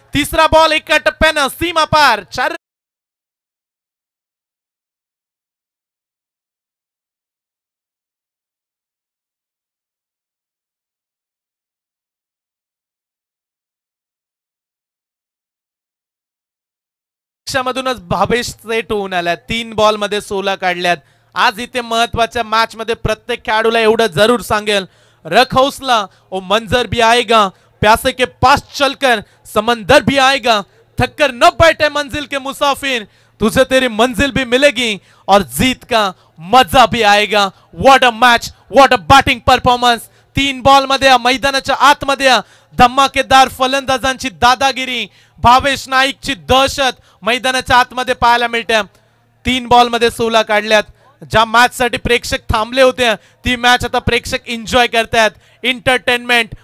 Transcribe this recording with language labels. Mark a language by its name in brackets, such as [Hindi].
[Marathi] तिसरा बॉल एका टप्प्यानं सीमा पार. 4 मधूनच भावेश सेट होऊन आला. 3 बॉल मध्ये 16 काढल्यात. आज इथे महत्वाच्या मॅच मध्ये प्रत्येक खेळाडूला एवढं जरूर सांगेल [Hindi] रख हौसला ओ मंजर भी आएगा. प्यासे के पास चलकर समंदर भी आएगा. थककर न बैठे मंजिल के मुसाफिर. तुझे तेरी मंजिल भी मिलेगी और जीत का मजा भी आएगा. [English] What a match. What a batting performance. [Marathi] 3 ball मध्ये मैदानाच्या आतमध्ये धमाकेदार फलंदाजांची दादागिरी. भावेश नाईकची दहशत मैदानाच्या आतमध्ये पाहायला मिळते. 3 बॉल मध्ये 16 काढल्यात. ज्या मॅच साठी प्रेक्षक थांबले होते ती मॅच आता प्रेक्षक एन्जॉय करतात. एंटरटेनमेंट.